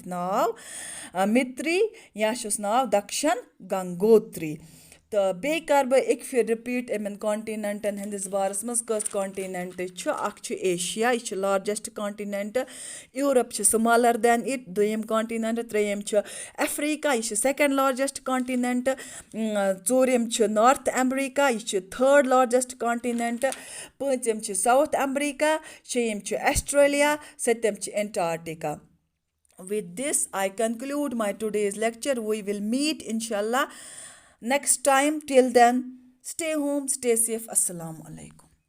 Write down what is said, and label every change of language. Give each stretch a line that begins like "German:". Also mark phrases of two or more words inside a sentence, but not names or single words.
Kashmiri: ناو مِتری یا چھُس ناو دَکشَن گنگوتری تہٕ بیٚیہِ کَرٕ بہٕ اَکہِ پھِرِ رِپیٖٹ یِمَن کانٹِنٮ۪نٛٹَن ہٕنٛدِس بارَس منٛز کٔژ کانٹِنٮ۪نٛٹ چھُ اَکھ چھُ ایشیا یہِ چھُ
English: largest continent
Kashmiri: یوٗرَپ چھِ
English: smaller than it
Kashmiri: دوٚیِم کانٹِنٮ۪نٛٹ ترٛیٚیِم چھُ اٮ۪فریٖکا یہِ چھُ
English: second largest continent
Kashmiri: ژوٗرِم چھُ نارٕتھ اٮ۪مریٖکا یہِ چھُ
English: third largest continent
Kashmiri: پٲنٛژِم چھِ ساوُتھ اٮ۪مریٖکا شیٚیِم چھُ ایسٹرٛیلیا سٔتِم چھِ انٹارکٹِکا.
English: With this, I conclude my today's lecture. We will meet, inshallah, next time. Till then, stay home, stay safe.
Arabic: Assalamu alaikum.